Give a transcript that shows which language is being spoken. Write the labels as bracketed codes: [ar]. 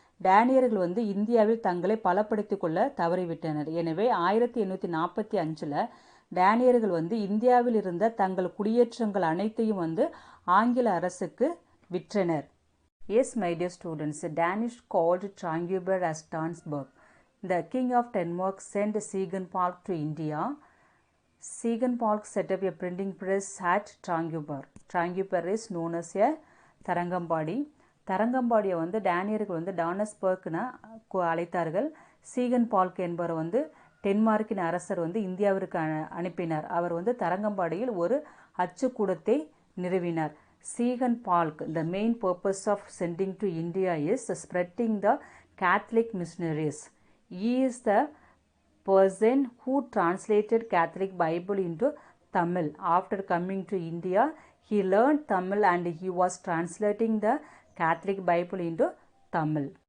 [ta] டேனியர்கள் வந்து இந்தியாவில் தங்களை பலப்படுத்திக் கொள்ள தவறிவிட்டனர். எனவே 1845 டேனியர்கள் வந்து இந்தியாவில் இருந்த தங்கள் குடியேற்றங்கள் அனைத்தையும் வந்து ஆங்கில அரசுக்கு விற்றனர். [en] Yes, my dear students, Danish called Tranguber as Tansberg. The king of Denmark sent Sigenbalg to India. Sigenbalg set up a printing press at Tranguber. Tranguber is known as a Tharangambadi. [ta] தரங்கம்பாடியை வந்து டேனியர்கள் வந்து டானஸ்பர்க்னு அழைத்தார்கள். சீகன்பால்க் என்பவர் வந்து டென்மார்க்கின் அரசர் வந்து இந்தியாவிற்கு அனுப்பினார். அவர் வந்து தரங்கம்பாடியில் ஒரு அச்சுக்கூடத்தை நிறுவினார். [en] Sigenbalg, the main purpose of sending to India is spreading the Catholic missionaries. He is the person who translated Catholic Bible into Tamil. After coming to India, he learned Tamil and he was translating the Catholic Bible into Tamil.